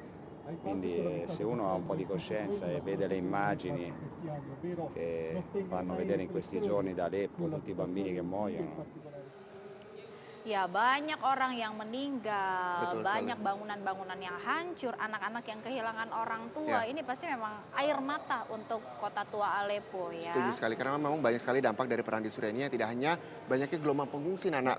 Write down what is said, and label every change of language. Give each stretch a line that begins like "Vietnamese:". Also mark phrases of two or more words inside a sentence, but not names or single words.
Italian: Quindi se uno ha un po' di coscienza e vede le immagini che fanno vedere in questi giorni da Aleppo, tutti i bambini che muoiono.
Indonesian: Ya, banyak orang yang meninggal, Betul banyak sekali. bangunan-bangunan yang hancur, anak-anak yang kehilangan orang tua. Ya. Ini pasti memang air mata untuk kota tua Aleppo ya. Setuju sekali, karena memang banyak sekali dampak dari perang di Suriah ini yang tidak hanya banyaknya gelombang pengungsi, Nana,